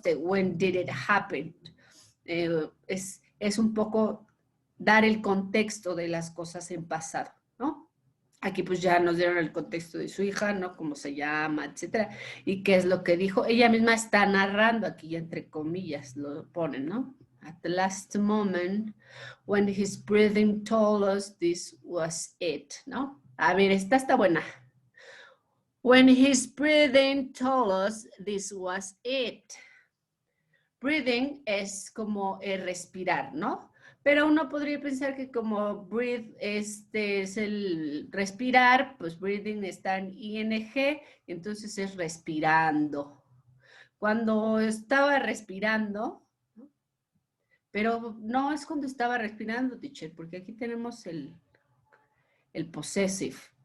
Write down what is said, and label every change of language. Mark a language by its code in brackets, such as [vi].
[en] When did it happen? [es] Es un poco dar el contexto de las cosas en pasado, ¿no? Aquí pues ya nos dieron el contexto de su hija, ¿no? Cómo se llama, etcétera. Y qué es lo que dijo. Ella misma está narrando, aquí ya entre comillas lo ponen, ¿no? [en] At the last moment, when his breathing told us this was it, ¿no? [es] A ver, esta está buena. [en] When his breathing told us this was it. [es] Breathing es como respirar, ¿no? Pero uno podría pensar que como breathe es el respirar, pues breathing está en ing, entonces es respirando. Cuando estaba respirando, ¿no? Pero no es cuando estaba respirando, teacher, porque aquí tenemos el possessive.